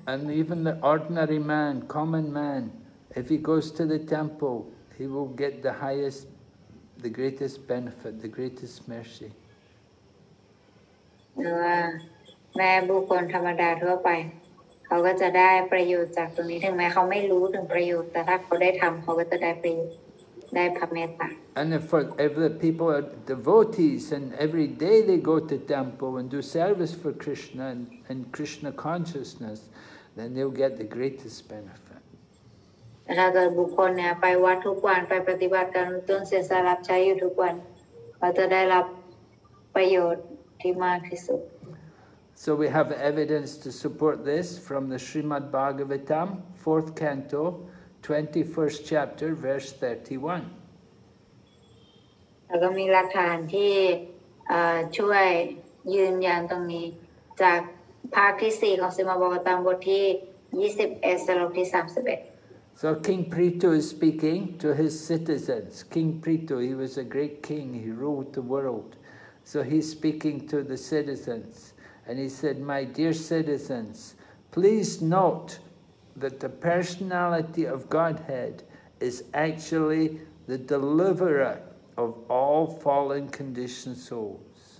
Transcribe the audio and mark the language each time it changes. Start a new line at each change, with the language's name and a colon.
English: And even the ordinary man, common man, if he goes to the temple, he will get the highest, the greatest benefit, the greatest mercy.
Thai: หรือว่าแม่บุคคลธรรมดาทั่วไปเขาก็จะได้ประโยชน์จากตรงนี้ถึงแม้เขาไม่รู้ถึงประโยชน์แต่ถ้าเขาได้ทำเขาก็จะได้ประโยชน์ได้พระเมตตา
English: And if the people are devotees and every day they go to temple and do service for Krishna and Krishna consciousness, then they'll get the greatest benefit.
Thai: ถ้าเกิดบุคคลเนี่ยไปวัดทุกวันไปปฏิบัติการต้นเสียสละรับใช้อยู่ทุกวันเขาจะได้รับประโยชน์ที่มากที่สุด
English: So we have evidence to support this from the Srimad Bhagavatam, 4th canto, 21st chapter, verse 31.
Thai: แล้วก็มีหลักฐานที่ช่วยยืนยันตรงนี้จากภาคที่4ของสริมัดภากตามบทที่21สโลกที่31
English: So King Prithu is speaking to his citizens. King Prithu, he was a great king, he ruled the world. So he's speaking to the citizens, and he said, "My dear citizens, please note that the personality of Godhead is actually the deliverer of all fallen conditioned souls."